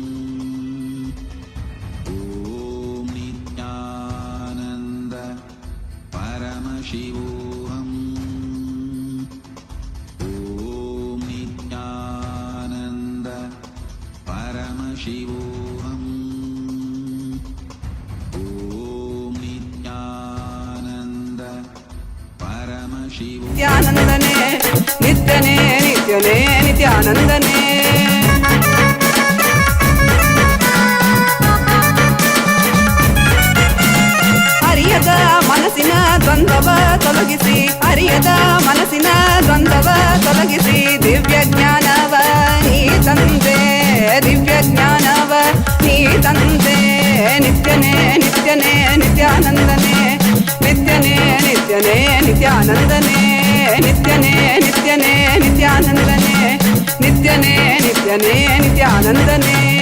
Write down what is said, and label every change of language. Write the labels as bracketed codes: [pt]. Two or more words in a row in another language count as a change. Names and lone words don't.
[sa] ओम् नित्यानन्द परमशिवोऽहम्. ओम् नित्यानन्द परमशिवोऽहम्. ओम् नित्यानन्द [kn] ನಿತ್ಯಾನಂದನೇ ನಿತ್ಯನೇ ನಿತ್ಯನೇ ನಿತ್ಯಾನಂದನೇ ಅರಿಯದ ಮನಸ್ಸಿನ ದ್ವಂದ್ವವ ತೊಲಗಿಸಿ ಅರಿಯದ ಮನಸ್ಸಿನ ದ್ವಂದ್ವವ ತೊಲಗಿಸಿ ದಿವ್ಯ ಜ್ಞಾನವ ನೀ ತಂದೆ ದಿವ್ಯ ಜ್ಞಾನವ ನೀ ತಂದೆ ನಿತ್ಯನೇ ನಿತ್ಯನೇ ನಿತ್ಯಾನಂದನೇ ನಿತ್ಯನೇ ನಿತ್ಯನೇ ನಿತ್ಯಾನಂದನೇ ನಿತ್ಯನೇ ನಿತ್ಯನೇ ನಿತ್ಯಾನಂದನೇ ನಿತ್ಯನೇ ನಿತ್ಯನೇ ನಿತ್ಯಾನಂದನೇ